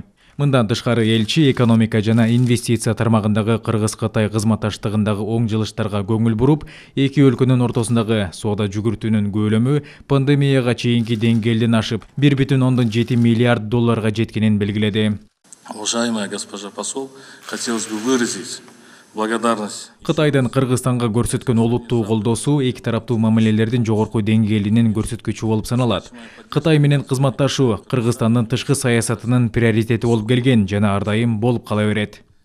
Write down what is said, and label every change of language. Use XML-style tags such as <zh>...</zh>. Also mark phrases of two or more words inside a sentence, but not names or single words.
<ky>Мындан тышкары элчи экономика жана инвестиция тармагындагы Кыргыз-Кытай кызматташтыгындагы оң жылыштарга көңүл буруп, эки өлкөнүн ортосундагы соода жүгүртүүнүн көлөмү пандемияга чейинки деңгээлден ашып 1,7 миллиард долларга жеткенин белгиледи.</ky> <ru>Уважаемая госпожа посол, хотелось бы выразить благодарность.</ru> <ky>Кытайдын Кыргызстанга көрсөткөн олуттуу колдоосу эки тараптуу мамилелердин жогорку деңгээлинин көрсөткүчү болуп саналат. Кытай менен кызматташуу Кыргызстандын тышкы саясатынын приоритети болуп келген жана ар дайым болуп кала берет.</ky>